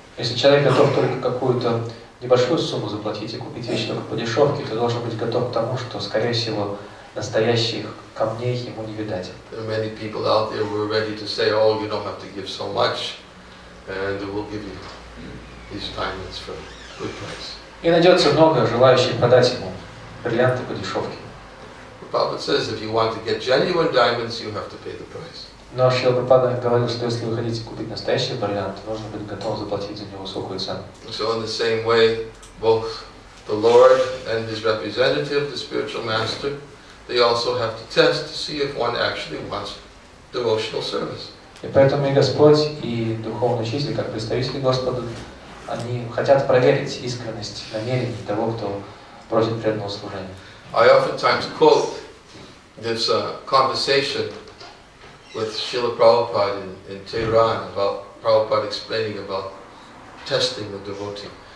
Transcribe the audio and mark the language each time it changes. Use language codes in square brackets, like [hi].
[ru] Если человек готов только какую-то небольшую сумму заплатить и купить вещи только по дешевке, то должен быть готов к тому, что, скорее всего, настоящих камней ему не видать. [en] There are many people out there who are ready to say, "Oh, you don't have to give so much, and we'll give you these diamonds for a good price." [ru] И найдется много желающих продать ему бриллианты по дешевке. [en] Prabhupada says, if you want to get genuine diamonds, you have to pay the price. [ru] Но Шрила Прабхупада говорил, что если вы хотите купить настоящий бриллиант, нужно быть готовым заплатить за него высокую цену. [en] So in the same way, both the Lord and his representative, the spiritual master, they also have to test to see if one actually wants devotional service. [ru] И поэтому и Господь, и духовный учитель, как представители Господа, они хотят проверить искренность намерений того, кто просит преданного служения. [en] I oftentimes quote this conversation with Srila Prabhupada in Tehran about Prabhupada explaining about testing the devotee.